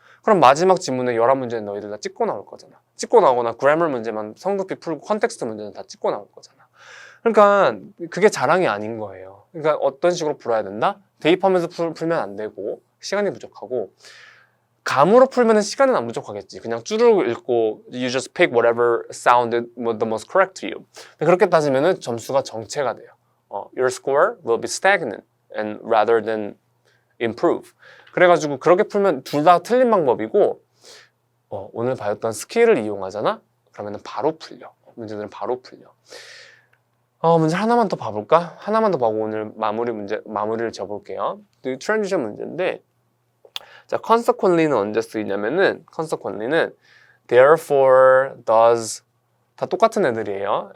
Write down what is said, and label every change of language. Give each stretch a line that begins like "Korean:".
Korean: 그럼 마지막 지문에 11문제는 너희들 다 찍고 나올 거잖아. 찍고 나오거나 그래머 문제만 성급히 풀고 컨텍스트 문제는 다 찍고 나올 거잖아. 그러니까 그게 자랑이 아닌 거예요. 그러니까 어떤 식으로 풀어야 된다? 대입하면서 풀면 안 되고 시간이 부족하고 감으로 풀면 시간은 안 부족하겠지. 그냥 쭈르륵 읽고
English: you just pick whatever sounded the most correct to you.
Korean: 그렇게 따지면 점수가 정체가 돼요.
English: Your score will be stagnant and rather than improve.
Korean: 그래가지고 그렇게 풀면 둘 다 틀린 방법이고 오늘 배웠던 스킬을 이용하잖아? 그러면 바로 풀려. 문제들은 바로 풀려. 문제 하나만 더 봐볼까? 하나만 더 보고 오늘 마무리를 지어볼게요. 트랜지션 문제인데 자, consequently는 언제 쓰이냐면은 consequently는 therefore, does 다 똑같은 애들이에요.